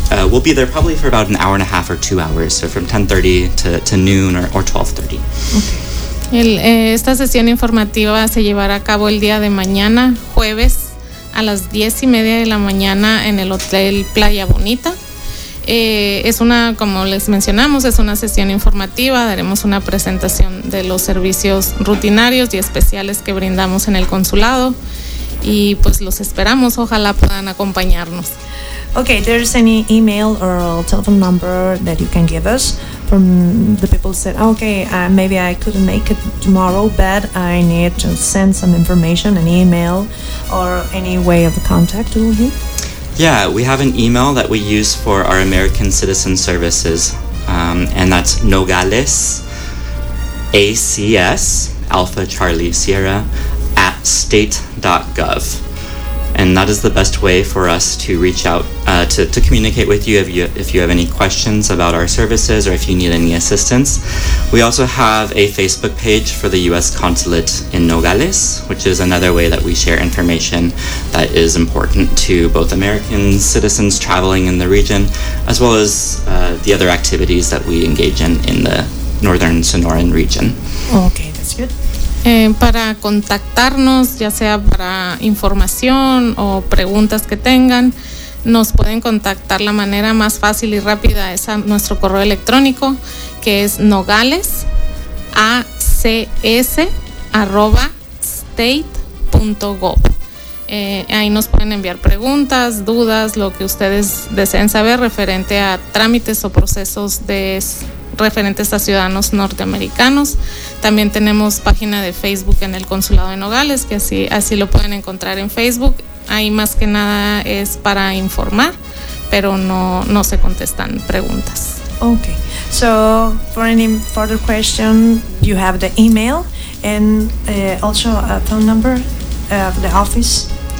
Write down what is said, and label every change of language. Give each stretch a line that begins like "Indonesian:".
English: We'll be there probably for about an hour and a half or 2 hours, so from 10:30 to noon or 12:30. Okay.
Spanish: Esta sesión informativa se llevará a cabo el día de mañana, jueves, a las 10:30 de la mañana en el Hotel Playa Bonita. Es una, como les mencionamos, es una sesión informativa. Daremos una presentación de los servicios rutinarios y especiales que brindamos en el consulado. Y pues los esperamos. Ojalá puedan acompañarnos.
English: Okay, there's any email or telephone number that you can give us from the people who said, okay, maybe I couldn't make it tomorrow, but I need to send some information, an email or any way of contact with you? Yeah, we have an email that we use for our American Citizen Services, and that's nogales@state.gov. And that is the best way for us to reach out, to communicate with you if you have any questions about our services or if you need any assistance. We also have a Facebook page for the U.S. Consulate in Nogales, which is another way that we share information that is important to both American citizens traveling in the region, as well as the other activities that we engage in the Northern Sonoran region. Okay, that's good.
Spanish: Para contactarnos, ya sea para información o preguntas que tengan, nos pueden contactar. La manera más fácil y rápida es a nuestro correo electrónico, que es nogales@state.gov. Ahí nos pueden enviar preguntas, dudas, lo que ustedes deseen saber referente a trámites o procesos de referentes a ciudadanos norteamericanos. También tenemos página de Facebook en el consulado de Nogales, que así lo pueden encontrar en Facebook. Ahí más que nada es para informar, pero no se contestan preguntas. Okay.
English: So for any further question, you have the email and also a phone number of the office.